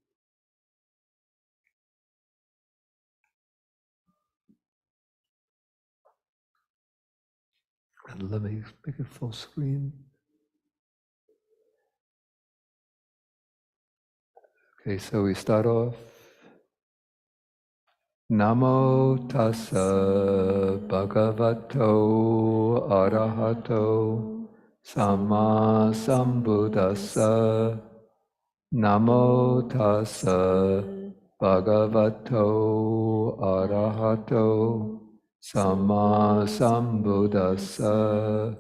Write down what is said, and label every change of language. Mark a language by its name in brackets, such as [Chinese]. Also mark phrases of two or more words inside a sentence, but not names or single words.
[English] And let me make it full screen. Okay, so we start off. [Pali] Namo tassa bhagavato arahato samma sambuddhassa. Namo tassa bhagavato arahato samma sambuddhassa.